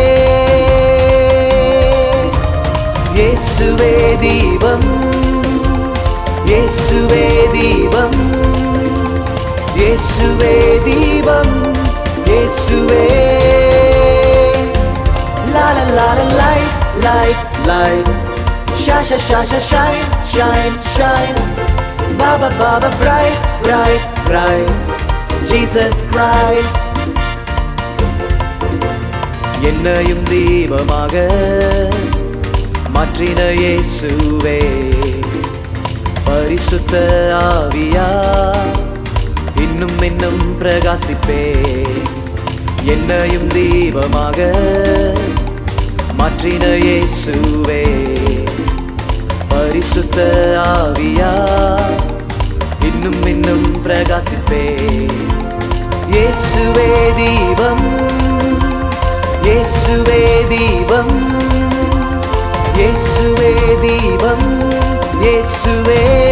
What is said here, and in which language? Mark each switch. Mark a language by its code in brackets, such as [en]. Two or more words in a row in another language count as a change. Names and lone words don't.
[ta] இயேசுவே தீபம் இயேசுவே தீபம் இயேசுவே தீபம் இயேசுவே [en] la la la la light light light shine shine shine shine shine shine baba baba bright bright bright Jesus Christ [ta] என்னையும் தீபமாக மாற்றின இயேசுவே பரிசுத்த ஆவியா இன்னும் இன்னும் பிரகாசிப்பே என்னையும் தீபமாக மாற்றின இயேசுவே பரிசுத்த ஆவியா இன்னும் இன்னும் பிரகாசிப்பே இயேசுவே தீபம் இயேசுவே தீபம் இயேசுவே தீபம் இயேசுவே